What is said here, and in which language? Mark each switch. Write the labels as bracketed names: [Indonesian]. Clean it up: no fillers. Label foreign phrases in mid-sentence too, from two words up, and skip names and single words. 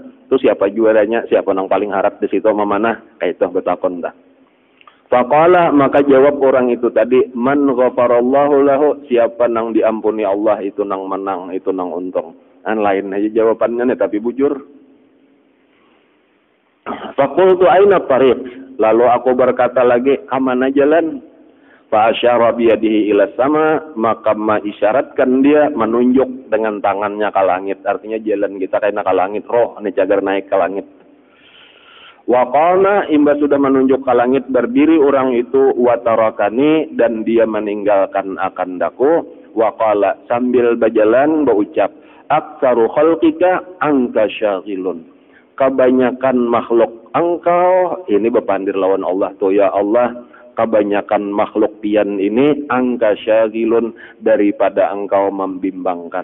[Banjar] Itu siapa juaranya, siapa nang paling harap di situ memanah, kayak itu betakon dah. Faqala, maka jawab orang itu tadi, [Arabic] من غفر الله له, [Banjar] siapa nang diampuni Allah itu nang menang, itu nang untung. An lain aja jawabannya nih, tapi bujur. [Arabic] فقلت أين طريق, [Indonesian] lalu aku berkata lagi, kemana jalan? [Arabic] فأشار بيده إلى سماء, [Indonesian] maka isyaratkan dia menunjuk dengan tangannya ke langit. [Banjar] Artinya jalan kita kena ke langit, roh ini cagar naik ke langit. [Arabic] وقال, [Banjar] imba sudah menunjuk ke langit, berdiri orang itu, [Arabic] وتركني, [Banjar] dan dia meninggalkan akan daku. [Arabic] وقال, [Indonesian] sambil berjalan berucap, [Arabic] أكثر خلقك عنك شاغلون. [Banjar] Kebanyakan makhluk engkau, ini berpandir lawan Allah tuh, [Arabic] يا الله, [Banjar] kebanyakan makhluk pian ini [Arabic] عنك شاغلون, [Banjar] daripada engkau membimbangkan.